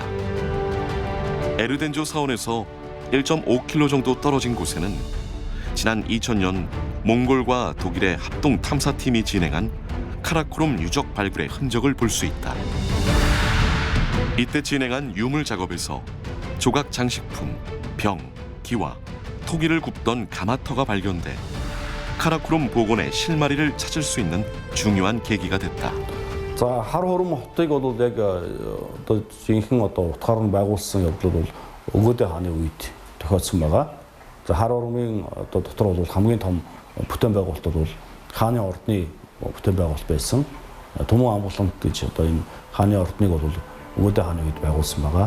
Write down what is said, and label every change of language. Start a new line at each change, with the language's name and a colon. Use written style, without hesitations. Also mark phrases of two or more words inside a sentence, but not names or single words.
Korean: 에르덴조 사원에서 1.5km 정도 떨어진 곳에는 지난 2000년 몽골과 독일의 합동 탐사팀이 진행한 카라코룸 유적 발굴의 흔적을 볼 수 있다. 이때 진행한 유물 작업에서 조각 장식품, 병, 기와, 토기를 굽던 가마터가 발견돼 카라코룸 복원의 실마리를 찾을 수 있는 중요한 계기가 됐다.
Mongolian: За хар хором хотыг бол яг одоо жинхэнэ одоо утгаар нь байгуулсан явдлууд бол Өвөөдөө хааны үед тохиолдсон байгаа. За хар хоромын одоо дотор бол хамгийн том бүтээн байгуулалт бол хааны ордны бүтээн байгуулалт байсан. Төмөн амгалант гэж одоо энэ хааны ордныг бол Өвөөдөө хааны үед байгуулсан байгаа.